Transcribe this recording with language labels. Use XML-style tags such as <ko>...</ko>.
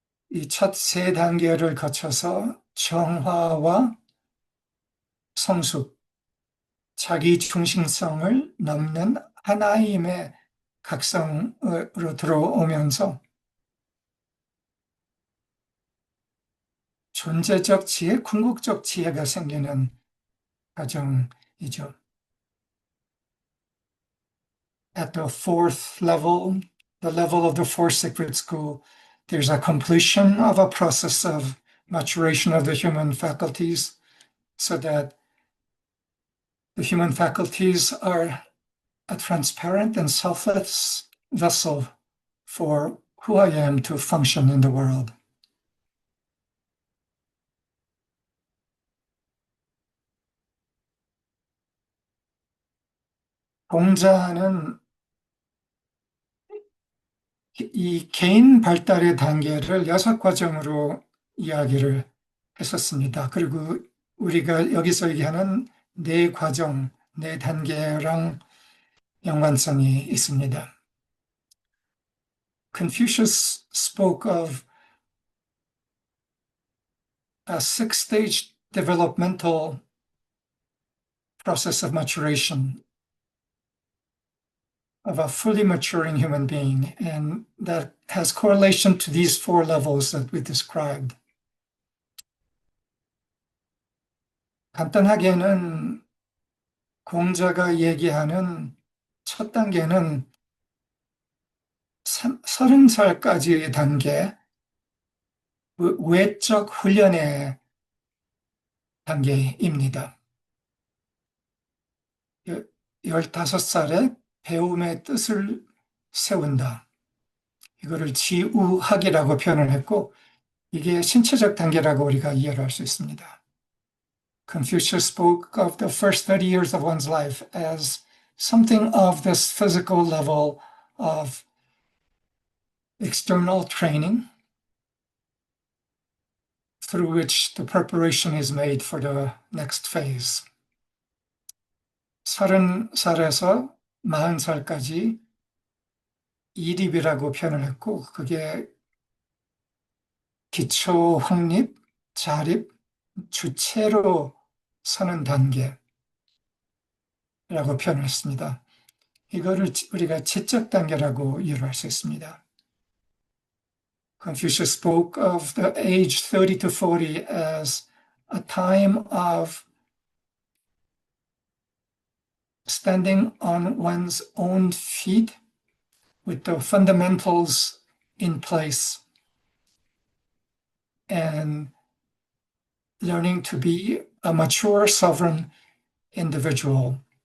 <ko>이 첫 세 단계를 거쳐서 정화와 성숙, 자기 중심성을 넘는 하나임의 각성으로 들어오면서 존재적 지혜, 궁극적 지혜가 생기는 과정이죠.</ko> <en>At the fourth level, the level of the fourth sacred school, there's a completion of a process of maturation of the human faculties so that the human faculties are a transparent and selfless vessel for who I am to function in the world.</en> <ko>공자는 이 개인 발달의 단계를 6과정으로 이야기를 했었습니다. 그리고 우리가 여기서 얘기하는 4과정, 4단계랑 연관성이 있습니다.</ko> <en>Confucius spoke of a six-stage developmental process of maturation of a fully maturing human being, and that has correlation to these 4 levels that we described.</en> <ko>간단하게는 공자가 얘기하는 첫 단계는 30살까지의 단계, 외적 훈련의 단계입니다. 15살에 배움의 뜻을 세운다. 이거를 지우학이라고 표현을 했고, 이게 신체적 단계라고 우리가 이해를 할 수 있습니다.</ko> <en>Confucius spoke of the first 30 years of one's life as something of this physical level of external training through which the preparation is made for the next phase.</en> <ko>30살에서 40살까지 이립이라고 표현을 했고, 그게 기초 확립, 자립, 주체로 서는 단계라고 표현했습니다. 이거를 우리가 지적 단계라고 이해할 수 있습니다.</ko> <en>Confucius spoke of the age 30 to 40 as a time of standing on one's own feet with the fundamentals in place and learning to be a mature, sovereign individual.</en>